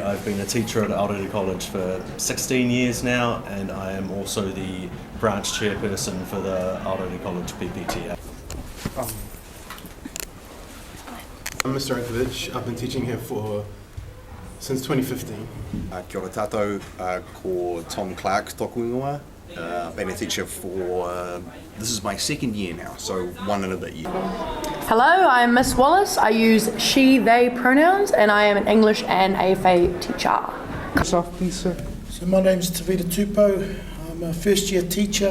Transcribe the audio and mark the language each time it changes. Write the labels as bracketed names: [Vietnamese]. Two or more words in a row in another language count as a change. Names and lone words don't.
[English] I've been a teacher at Aorere College for 16 years now, and I am also the branch chairperson for the Aorere College PPTA. I'm Mr. Ankovic. I've been teaching here since 2015. [Māori] Kia ora tātou, ko Tom Clark toku ingoa. [English] Been a teacher for, this is my second year now, so 1 and a bit year. Hello, I'm Miss Wallace. I use she, they pronouns, and I am an English and AFA teacher. Yourself, please, sir. So my name's Tavita Tupo. I'm a first year teacher.